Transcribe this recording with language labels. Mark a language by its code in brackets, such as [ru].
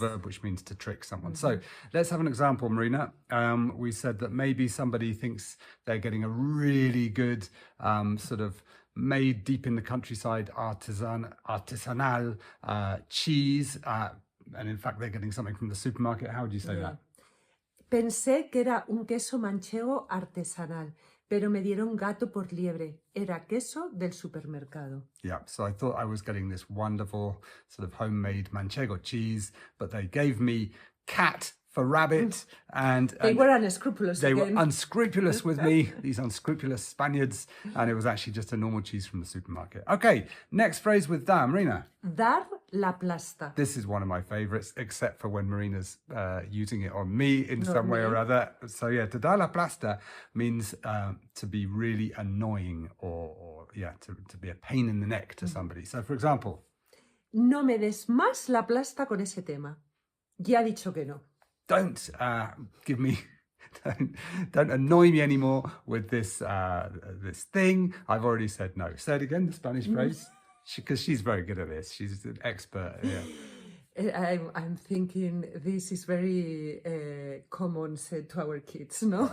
[en] verb which means to trick someone. So, let's have an example, Marina. We said that maybe somebody thinks they're getting a really good sort of made deep in the countryside artisanal cheese, and in fact they're getting something from the supermarket. How would you say that? [es] Pensé que era un queso manchego artesanal, pero me dieron gato por liebre. Era queso del supermercado. [en] Yeah, so I thought I was getting this wonderful sort of homemade manchego cheese, but they gave me cat for rabbit, and they were unscrupulous. They again. were unscrupulous with me, these unscrupulous Spaniards, and it was actually just a normal cheese from the supermarket. Okay, next phrase with da, Marina. [es] Dar la plasta. [en] This is one of my favorites, except for when Marina's using it on me in some way or other. So yeah, to [es] dar la plasta [en] means to be really annoying or to be a pain in the neck to somebody. So for example, [es] no me des más la plasta con ese tema. Ya ha dicho que no. [en] Don't give me, don't annoy me anymore with this this thing. I've already said no. Say it again, the Spanish phrase, because she's very good at this. She's an expert. Yeah. I'm thinking this is very common said to our kids, no?